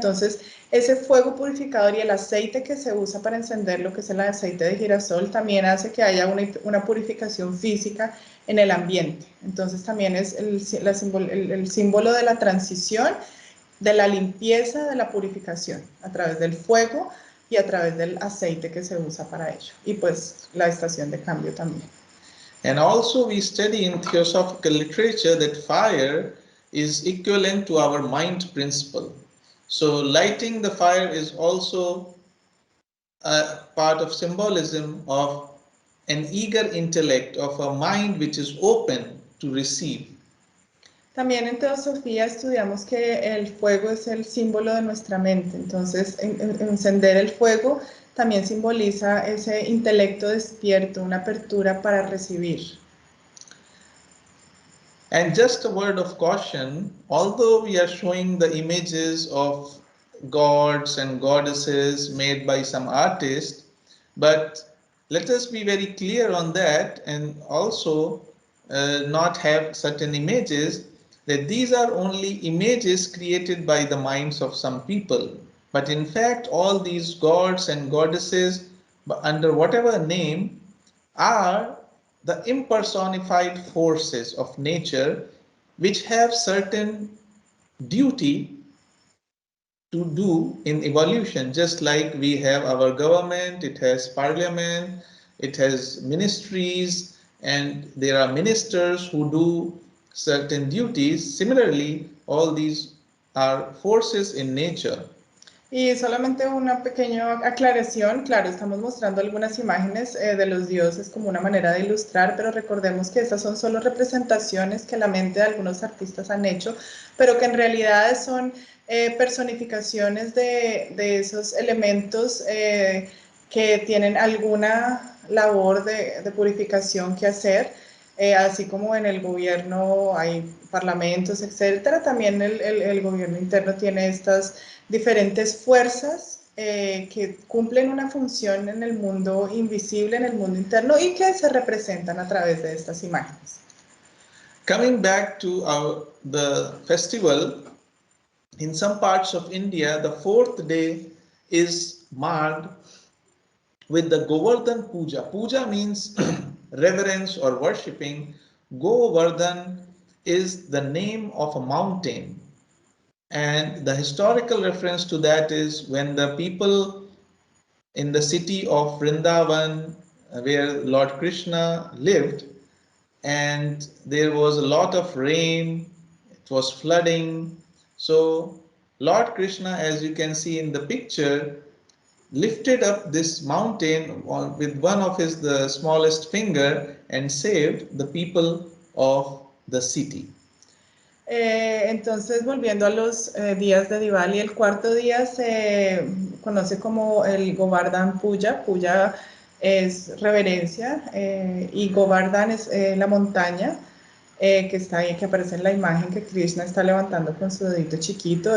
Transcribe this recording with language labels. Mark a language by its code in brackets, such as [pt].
[es] Entonces, ese fuego purificador y el aceite que se usa para encender lo que es el aceite de girasol también hace que haya una purificación física en el ambiente. Entonces, también es el símbolo de la transición, de la limpieza, de la purificación a través del fuego y a través del aceite que se usa para ello. Y pues la estación de cambio también. [en] And also we study in theosophical literature that fire is equivalent to our mind principle. So lighting the fire is also a part of symbolism of an eager intellect, of a mind which is open to receive. [es] También en teosofía estudiamos que el fuego es el símbolo de nuestra mente, entonces encender el fuego también simboliza ese intelecto despierto, una apertura para recibir. [en] And just a word of caution, although we are showing the images of gods and goddesses made by some artists, but let us be very clear on that and also not have certain images that these are only images created by the minds of some people. But in fact, all these gods and goddesses, under whatever name, are the impersonified forces of nature which have certain duty to do in evolution, just like we have our government, it has parliament, it has ministries, and there are ministers who do certain duties. Similarly, all these are forces in nature. [es] Y solamente una pequeña aclaración, claro, estamos mostrando algunas imágenes de los dioses como una manera de ilustrar, pero recordemos que estas son solo representaciones que la mente de algunos artistas han hecho, pero que en realidad son personificaciones de esos elementos que tienen alguna labor de purificación que hacer. Así como en el gobierno hay parlamentos, etcétera, también el gobierno interno tiene estas diferentes fuerzas que cumplen una función en el mundo invisible, en el mundo interno y que se representan a través de estas imágenes. [en] Coming back to the festival, in some parts of India, the fourth day is marked with the Govardhan Puja. Puja means reverence or worshipping. Govardhan is the name of a mountain. And the historical reference to that is when the people in the city of Vrindavan, where Lord Krishna lived, and there was a lot of rain, it was flooding. So, Lord Krishna, as you can see in the picture, lifted up this mountain with one of his the smallest finger and saved the people of the city. [es] Entonces, volviendo a los días de Diwali, el cuarto día se conoce como el Govardhan Puja. Puja es reverencia y Govardhan es la montaña que está ahí, que aparece en la imagen que Krishna está levantando con su dedito chiquito.